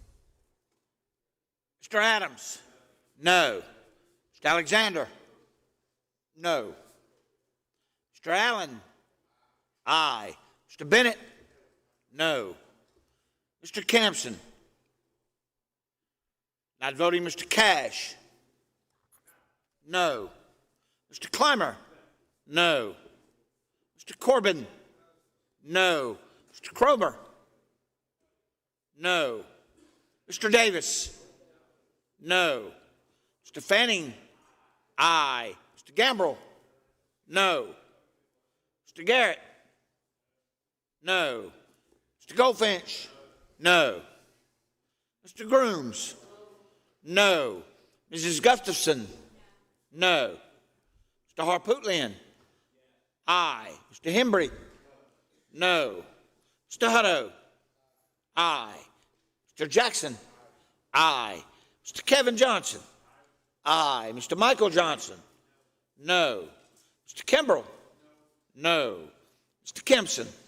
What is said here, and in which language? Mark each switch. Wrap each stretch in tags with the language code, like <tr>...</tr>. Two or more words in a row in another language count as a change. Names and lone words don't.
<en>Mr. Adams? No. Mr. Alexander? No. Mr. Allen? Aye. Mr. Bennett? No. Mr. Campson? Not voting. Mr. Cash? No. Mr. Clymer? No. Mr. Corbin? No. Mr. Kromer? No. Mr. Davis? No. Mr. Fanning? Aye. Mr. Gambrell? No. Mr. Garrett? No. Mr. Goldfinch? No. Mr. Grooms? No. Mrs. Gustafson? No. Mr. Harpootlian? Aye. Mr. Hembry? No. Mr. Hutto? Aye. Mr. Jackson? Aye. Mr. Kevin Johnson? Aye. Mr. Michael Johnson? No. Mr. Kimbrell? No. Mr. Kempson?</en>